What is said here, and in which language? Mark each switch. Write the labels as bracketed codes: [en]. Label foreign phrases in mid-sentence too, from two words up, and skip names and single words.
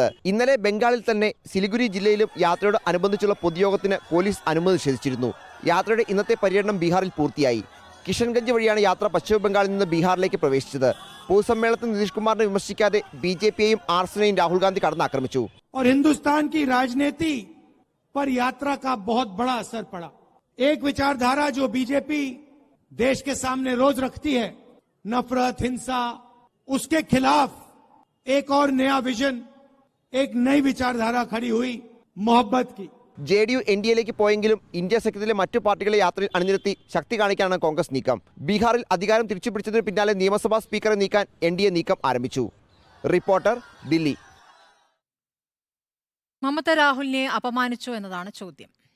[ml] ഇന്നലെ ബംഗാളിൽ തന്നെ സിലിഗുരി ജില്ലയിലും യാത്രയോട് അനുബന്ധിച്ചുള്ള പൊതുയോഗത്തിന് പോലീസ് അനുമതി നിഷേധിച്ചിരുന്നു. യാത്രയുടെ ഇന്നത്തെ പര്യടനം ബീഹാറിൽ പൂർത്തിയായി. കിഷൻഗഞ്ച് വഴിയാണ് യാത്ര പശ്ചിമബംഗാളിൽ നിന്ന് ബീഹാറിലേക്ക് പ്രവേശിച്ചത്. പൊതുസമ്മേളനത്തിൽ നിതീഷ് കുമാറിനെ വിമർശിക്കാതെ ബിജെപിയെയും ആർഎസ്എസിനെയും രാഹുൽ ഗാന്ധി കടന്നാക്രമിച്ചു. [hi] और हिंदुस्तान की राजनीति पर यात्रा का बहुत बड़ा असर पड़ा. एक विचारधारा जो बीजेपी देश के सामने रोज रखती है, नफरत, हिंसा, उसके खिलाफ एक और नया विजन, एक नई विचारधारा खड़ी हुई मोहब्बत की. [ml] JDU NDAയിലേക്ക് പോയെങ്കിലും ഇന്ത്യ സഖ്യത്തിലെ മറ്റു പാർട്ടികളെ യാത്രയിൽ അണിനിരത്തി ശക്തി കാണിക്കാനാണ് കോൺഗ്രസ് നീക്കം. ബീഹാറിൽ അധികാരം തിരിച്ചുപിടിച്ചതിന് പിന്നാലെ നിയമസഭാ സ്പീക്കറെ നീക്കാൻ NDA നീക്കം ആരംഭിച്ചു. റിപ്പോർട്ടർ, ദില്ലി. മമത രാഹുലിനെ അപമാനിച്ചു എന്നതാണ് ചോദ്യം.